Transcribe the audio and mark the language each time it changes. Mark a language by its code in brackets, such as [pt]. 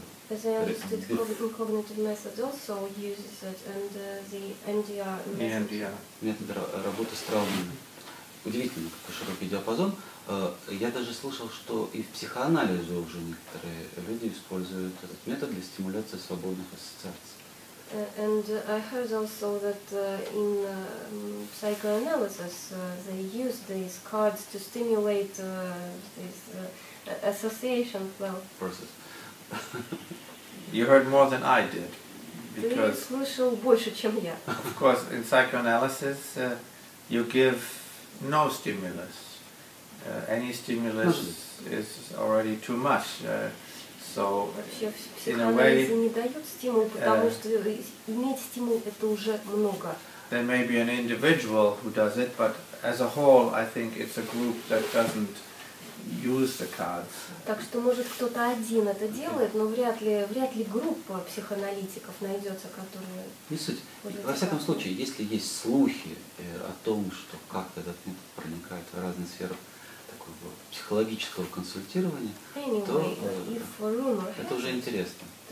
[en] As I understood, cognitive method also uses it, and the NDR method. [ru] Метод работы с травмами. Удивительно, какой широкий диапазон. Я даже слышал, что и в психоанализе уже некоторые люди используют этот метод для стимуляции свободных ассоциаций. [en] And I heard also that in psychoanalysis they use these cards to stimulate this association flow Process. You heard more than I did. [ru] Ты слышал больше, чем я. [en] Of course, in psychoanalysis you give no stimulus. Any stimulus is already too much. So, [ru] вообще в [en] in a way, [ru] психоанализе не дают стимул, потому что иметь стимул это уже много. [en] There may be an individual who does it, but as a whole, I think it's a group that doesn't use the cards. [ru] Так что может кто-то один это делает, но вряд ли группа психоаналитиков найдется, которая... Не суть. Во всяком случае, если есть слухи о том, что как-то этот метод проникает в разные сферы такого психологического консультирования, то это уже интересно.